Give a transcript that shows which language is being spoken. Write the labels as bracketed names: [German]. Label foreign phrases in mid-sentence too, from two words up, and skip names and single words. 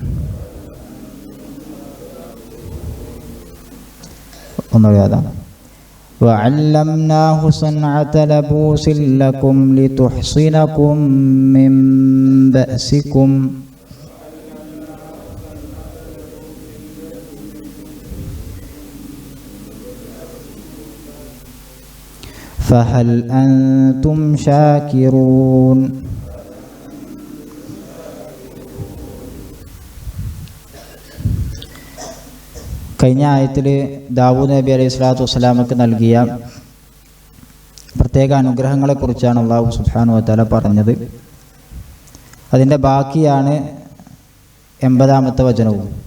[Arabic] وعلمناه صنعة لبوس لكم لتحصنكم من بأسكم فهل أنتم شاكرون. [Malayalam] കഴിഞ്ഞ ആയത്തിൽ ദാവൂദ് നബി [Arabic] عليه الصلاة والسلام [Malayalam] നൽകിയ പ്രത്യേക അനുഗ്രഹങ്ങളെക്കുറിച്ചാണ് അല്ലാഹു [Arabic] سبحانه وتعالى [Malayalam] പറഞ്ഞത്. അതിൻ്റെ ബാക്കിയാണ് 80-ാമത്തെ വചനവും.